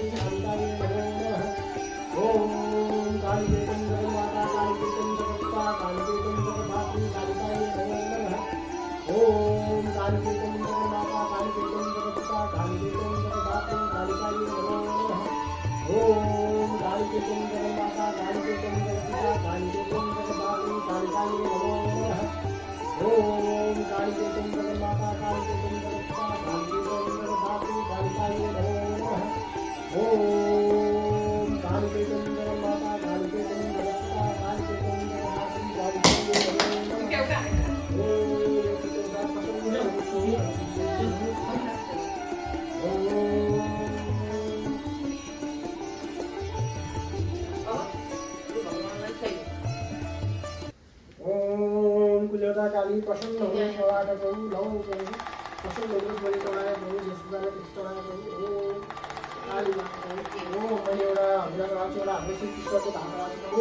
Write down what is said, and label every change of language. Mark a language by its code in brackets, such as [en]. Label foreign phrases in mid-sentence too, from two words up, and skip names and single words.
[sa] कालिकाये नमो नमः ओम कालिके तुम जगन्माता कालिके तुम जगत्पिता कालिके तुम जगद्धात्री कालिकाये नमो नमः ओम कालिके तुम जगन्माता कालिके तुम जगत्पिता कालिके तुम जगद्धात्री कालिकाये नमो नमः ओम कालिके तुम जगन्माता कालिके तुम जगत्पिता कालिके तुम जगद्धात्री कालिकाये नमो नमः ओम कालिके तुम जगन्माता कालिके तुम जगत्पिता कालिके तुम जगद्धात्री कालिकाये नमो नमः ओम कालिके तुम जगन्माता कालिके तुम जगत्पिता कालिके तुम जगद्धात्री कालिकाये नमो नमः [ne] काली प्रसन्न हो सेवाका प्रभु लौ प्रभु प्रसन्न हो बलि चढाए प्रभु यसुदाले त्यस चढाए प्रभु ओ काली माता प्रभु ओ मैले एउटा हजुरको राज एउटा हाम्रो श्री कृष्णको धाम राज प्रभु